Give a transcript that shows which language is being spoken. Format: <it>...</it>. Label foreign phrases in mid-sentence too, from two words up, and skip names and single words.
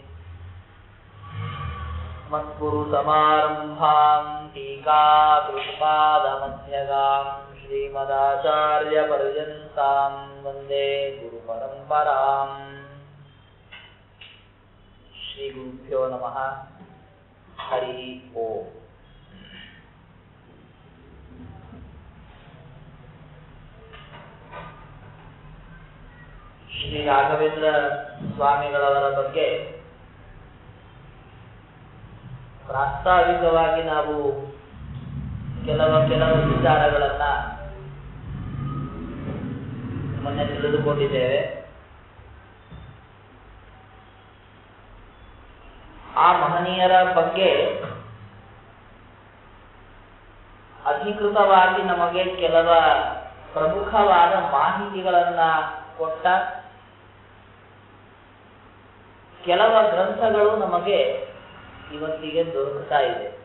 <sa>मत्कुरुसमारम्भां टीकाकृत्पादमध्यगां श्रीमदाचार्यपर्यन्तां वन्दे गुरुपरम्पराम्. श्रीगुरुभ्यो नमः. हरि ओम्.</sa> <kn>ಶ್ರೀ ರಾಘವೇಂದ್ರ ಸ್ವಾಮಿಗಳವರ ಬಗ್ಗೆ ಪ್ರಾಸ್ತಾವಿಕವಾಗಿ ನಾವು ಕೆಲವು ವಿಚಾರಗಳನ್ನ ಮೊನ್ನೆ ತಿಳಿದುಕೊಂಡಿದ್ದೇವೆ. ಆ ಮಹನೀಯರ ಬಗ್ಗೆ ಅಧಿಕೃತವಾಗಿ ನಮಗೆ ಕೆಲವ ಪ್ರಮುಖವಾದ ಮಾಹಿತಿಗಳನ್ನ ಕೊಟ್ಟ ಕೆಲವು ಗ್ರಂಥಗಳು ನಮಗೆ ಇವತ್ತಿಗೆ ದೊರಕುತ್ತಾ ಇದೆ.</kn>